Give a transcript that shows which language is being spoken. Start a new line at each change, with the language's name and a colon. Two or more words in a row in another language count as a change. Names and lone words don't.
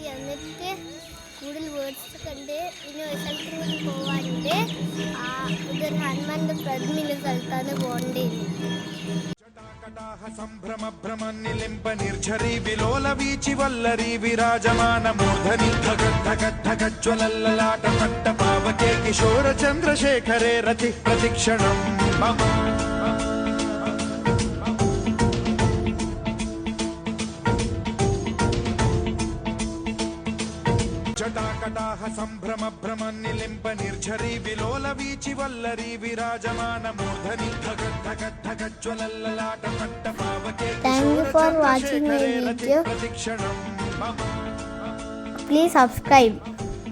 Malayalam: എന്നിട്ട് കൂടുതൽ വേർഡ്സ് കണ്ട് ഇനി ഒരു സ്ഥലത്തും കൂടി പോകാനുണ്ട്. ഇതൊരു ഹനുമാന്റെ പ്രതിമയുള്ള സ്ഥലത്താണ് പോകേണ്ടത്.
Sanskrit: సంభ్రమభ్రమన్నిలింప నిర్ఝరీ విలోల వీచి వల్లరీ విరాజమాన మూర్ధని ధగద్ధగద్ధగజ్వలల్లలాట పట్ట పావకే కిశోర చంద్రశేఖరే రతి ప్రతిక్షణం మమ జటాకటాహ సంభ్రమభ్రమన్నిలింప నిర్ఝరీ విలోల వీచి వల్లరీ విరాజమాన మూర్ధని ధగద్ధగద్ధగజ్వలల్లలాట పట్ట పావకే
English: Thank you for watching my video. Please subscribe.